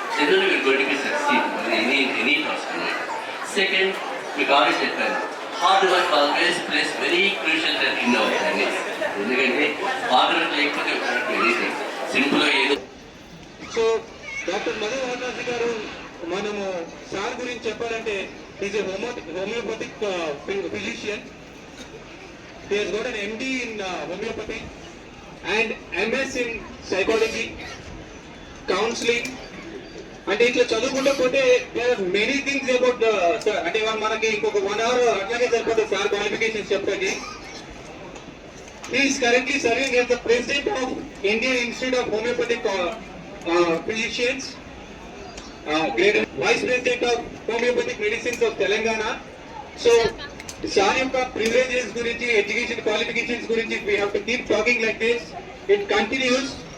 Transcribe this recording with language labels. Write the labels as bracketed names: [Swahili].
[English] Generally we're going to be succeed any task అన్నమాట. Second, [Telugu] మీకు already చెప్పాను, [English] Hard work always plays very crucial in our journeys. [Telugu] ఎందుకంటే hard work లేకపోతే anything సింపుల్గా ఏదో. So doctor Madhu Varanasi గారు మనము సార్ గురించి చెప్పాలంటే [English] Is a homeopathic physician. He has got an MD in homeopathy and MS in psychology, counseling. [Telugu] అంటే ఇట్లా చదువుకుంటే పోతే [English] there are many things about sir. [Telugu] అంటే మనకి ఇంకొక 1 hour అట్లాగే సరిపోతుంది సార్ క్వాలిఫికేషన్స్ చెప్పడానికి. [English] He is currently serving as the president of Indian Institute of Homeopathic Physicians, vice president of Homeopathic Medicines of Telangana. So [Telugu] sir యొక్క privileges గురించి, education qualifications గురించి [English] we have to keep talking like this. It continues.